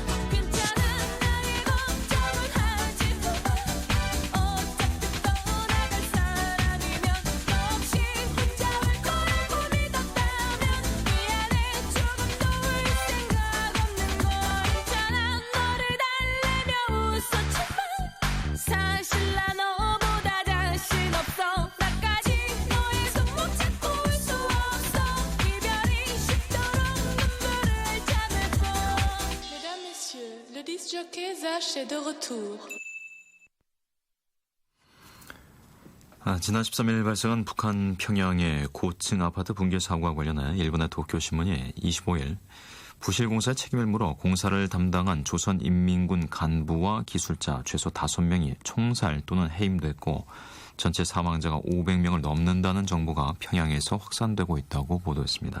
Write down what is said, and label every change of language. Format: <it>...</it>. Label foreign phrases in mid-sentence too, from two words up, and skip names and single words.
<ko>괜찮아 나의 걱정은 하지 마 어차피 떠나갈 사람이면 너 없이 혼자 올 거라고 믿었다면 미안해 조금도 울 생각 없는 걸 괜찮아 너를 달래며 웃었지만 사실 나 너보다 자신 없어 나까지 너의 손 못 잡고 울 수 없어 이별이 쉽도록 눈물을 참을 뿐</ko> <fr>Mesdames, Messieurs, le disc jockey Zach est de retour.</fr> <ko>지난 13일 발생한 북한 평양의 고층 아파트 붕괴 사고와 관련해 일본의 도쿄신문이 25일 부실공사의 책임을 물어 공사를 담당한 조선인민군 간부와 기술자 최소 5명이 총살 또는 해임됐고 전체 사망자가 500명을 넘는다는 정보가 평양에서 확산되고 있다고 보도했습니다.</ko>